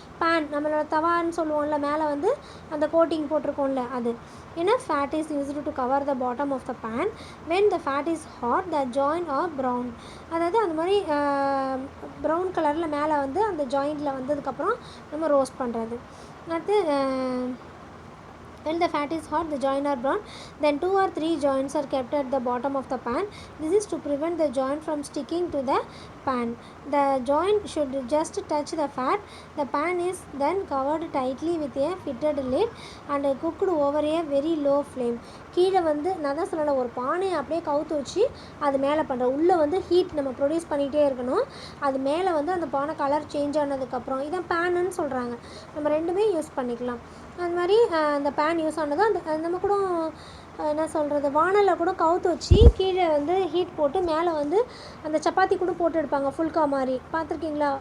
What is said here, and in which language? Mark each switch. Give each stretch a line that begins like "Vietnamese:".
Tamil: Pan நம்மளோட தவான்னு சொல்லுவோம்ல, மேலே வந்து அந்த கோட்டிங் போட்டிருக்கோம்ல அது.
English: ஏன்னா fat is used to cover the bottom of the pan. When the fat is hot the joint are brown.
Tamil: அதாவது அந்த மாதிரி ப்ரௌன் கலரில் மேலே வந்து அந்த ஜாயிண்டில் வந்ததுக்கப்புறம் நம்ம ரோஸ்ட் பண்ணுறது.
English: அடுத்து when the fat is hot, the joint are brown, then 2 or 3 joints are kept at the bottom of the pan. This is to prevent the joint from sticking to the pan. The joint should just touch the fat. The pan is then covered tightly with a fitted lid and cooked over a very low flame.
Tamil: கீழே வந்து நான் தான் சொல்லலை, ஒரு பானையை அப்படியே கவுத்து வச்சு அது மேலே பண்ணுறோம். உள்ளே வந்து ஹீட் நம்ம ப்ரொடியூஸ் பண்ணிகிட்டே இருக்கணும். அது மேலே வந்து அந்த பானை கலர் சேஞ்ச் ஆனதுக்கப்புறம் இதான் பேனுன்னு சொல்கிறாங்க. நம்ம ரெண்டுமே யூஸ் பண்ணிக்கலாம். அது மாதிரி அந்த பேன் யூஸ் ஆனதும் அந்த நம்ம கூட என்ன சொல்கிறது, வானலில் கூட கவுத்து வச்சு கீழே வந்து ஹீட் போட்டு மேலே வந்து அந்த சப்பாத்தி கூட போட்டு எடுப்பாங்க, ஃபுல்கா மாதிரி. பார்த்துருக்கீங்களா?